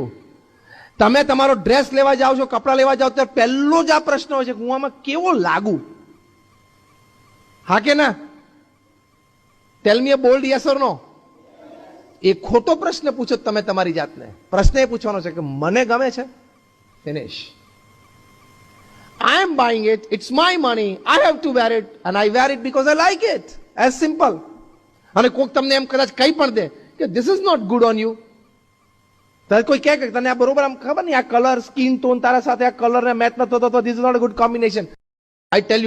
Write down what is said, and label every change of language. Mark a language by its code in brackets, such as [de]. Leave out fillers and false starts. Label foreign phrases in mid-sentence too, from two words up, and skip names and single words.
[gu] તમે તમારો ડ્રેસ લેવા જાઓ છો, કપડા લેવા જાઓ ત્યારે પહેલો જ આ પ્રશ્ન હોય છે કે હું આમાં કેવો લાગુ. [en] હા કે ના? Tell me a bold yes or no. [gu] એ ખોટો પ્રશ્ન પૂછો તમે તમારી જાતને. પ્રશ્ન એ પૂછવાનો છે કે મને ગમે છે. [en] finish. I am buying it, it's my money, I have to wear it and I wear it because I like it. As simple. [gu] અને કોક તમને એમ કદાચ કહી પણ દે કે [en] this is not good on you. [gu] ત્યારે કોઈ કહે કે તને આ બરોબર આમ ખબર નહીં આ કલર [en] skin tone [gu] તારા સાથે આ કલર ને મેચ ન થતો તો [en] this is not a good combination. I tell you